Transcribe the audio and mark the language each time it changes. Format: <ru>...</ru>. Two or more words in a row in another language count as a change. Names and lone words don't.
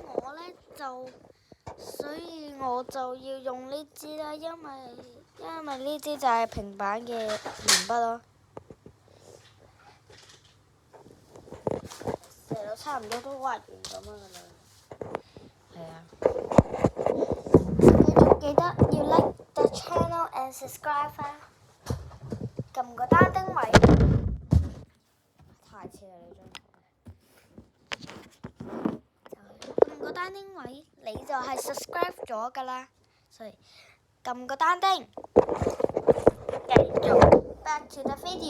<yue>我就要用呢支啦，因為呢支就係平板嘅鉛筆咯。成日差唔多都畫完咁樣噶啦。係啊。記得要</yue> <en>like the channel and subscribe</en> <yue>啊！撳個單丁位。太似啦你張。撳個單丁位，你就係 subscribe 咗噶啦。所以撳個單丁。繼續</yue> <en>back to the</en>